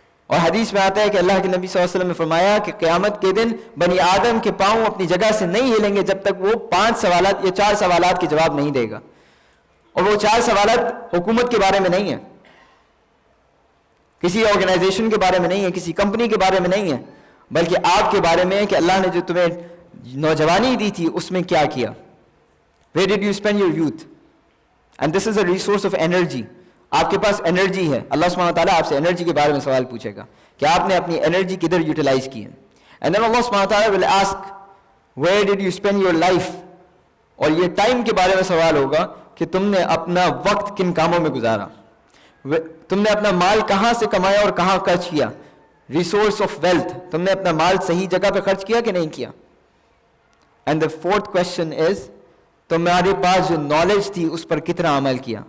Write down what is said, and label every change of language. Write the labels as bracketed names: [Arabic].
[Urdu] اور حدیث میں آتا ہے کہ اللہ کے نبی صلی اللہ علیہ وسلم نے فرمایا کہ قیامت کے دن بنی آدم کے پاؤں اپنی جگہ سے نہیں ہلیں گے جب تک وہ 5 سوالات یا 4 سوالات کے جواب نہیں دے گا. اور وہ 4 سوالات حکومت کے بارے میں نہیں ہیں, کسی آرگنائزیشن کے بارے میں نہیں ہے, کسی کمپنی کے بارے میں نہیں ہے, بلکہ آپ کے بارے میں ہے کہ اللہ نے جو تمہیں نوجوانی دی تھی اس میں کیا کیا. [English] Where did you spend your youth? And this is a resource of energy. [Urdu] آپ کے پاس انرجی ہے, اللہ سبحانہ وتعالیٰ آپ سے انرجی کے بارے میں سوال پوچھے گا کہ آپ نے اپنی انرجی کدھر یوٹیلائز کی ہے. [English] And then Allah سبحانہ وتعالیٰ will ask where did you spend your life. [Urdu] اور یہ ٹائم کے بارے میں سوال ہوگا کہ تم نے اپنا وقت کن کاموں میں گزارا, تم نے اپنا مال کہاں سے کمایا اور کہاں خرچ کیا. ریسورس آف ویلتھ, تم نے اپنا مال صحیح جگہ پہ خرچ کیا کہ نہیں کیا. [English] and the 4th question is [Urdu] تمہارے پاس جو نالج تھی اس پر کتنا عمل کیا.